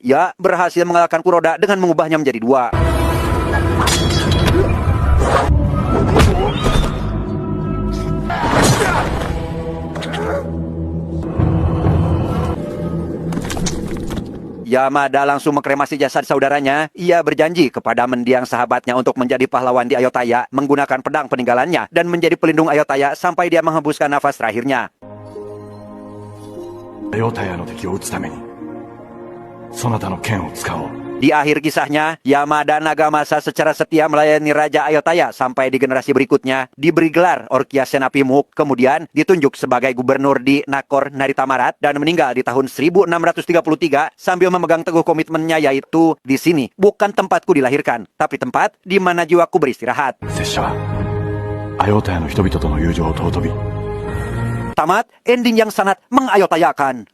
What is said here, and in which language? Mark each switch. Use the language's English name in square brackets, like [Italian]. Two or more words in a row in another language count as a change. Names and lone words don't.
[Indonesian] Ia berhasil mengalahkan Kuroda dengan mengubahnya menjadi dua. Yamada langsung mengkremasi jasad saudaranya. Ia berjanji kepada mendiang sahabatnya untuk menjadi pahlawan di Ayutthaya, menggunakan pedang peninggalannya dan menjadi pelindung Ayutthaya sampai dia menghembuskan nafas terakhirnya. [Japanese] アヨタヤの敵を撃つためにそなたの剣を使おう。 [Indonesian] Di akhir kisahnya, Yamada Nagamasa secara setia melayani Raja Ayutthaya sampai di generasi berikutnya, diberi gelar Orkia Senapimuk, kemudian ditunjuk sebagai gubernur di Nakor Naritamarat dan meninggal di tahun 1633 sambil memegang teguh komitmennya, yaitu di sini bukan tempatku dilahirkan, tapi tempat di mana jiwaku beristirahat. [Japanese] 拙者はアヨタヤの人々との友情を尊び [Indonesian] Tamat ending yang sangat mengayotayakan.